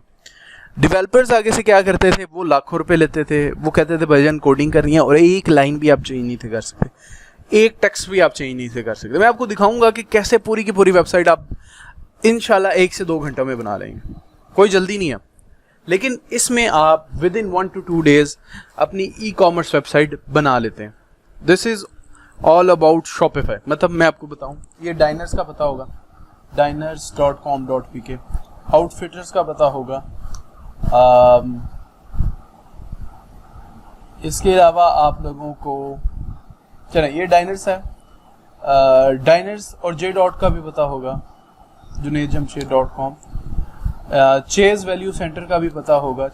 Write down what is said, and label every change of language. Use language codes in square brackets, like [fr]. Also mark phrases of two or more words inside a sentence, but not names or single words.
[ur] ڈیولپرز آگے سے کیا کرتے تھے، وہ لاکھوں روپے لیتے تھے، وہ کہتے تھے بھائی جان کوڈنگ کرنی ہے اور ایک لائن بھی آپ چینج نہیں تھے کر سکتے، ایک ٹیکسٹ بھی آپ چینج نہیں تھے کر سکتے. میں آپ کو دکھاؤں گا کہ کیسے پوری کی پوری ویب سائٹ آپ ان شاء اللہ 1 سے 2 گھنٹوں میں بنا لیں گے، کوئی جلدی نہیں ہے. لیکن اس میں آپ [en] with in 1 to 2 days [ur] اپنی [en] e commerce website [ur] بنا لیتے ہیں. [en] This is all about Shopify. [ur] مطلب میں آپ کو بتاؤں، یہ ڈائنرز کا پتہ ہوگا, diners.com.pk, آؤٹ فٹرز کا پتہ ہوگا. اس کے علاوہ آپ لوگوں کو چلیں، یہ ڈائنرز ہے، ڈائنرز اور j.com کا بھی پتہ ہوگا, JunaidJamshed.com, چیز ویلیو سینٹر کا بھی پتہ ہوگا.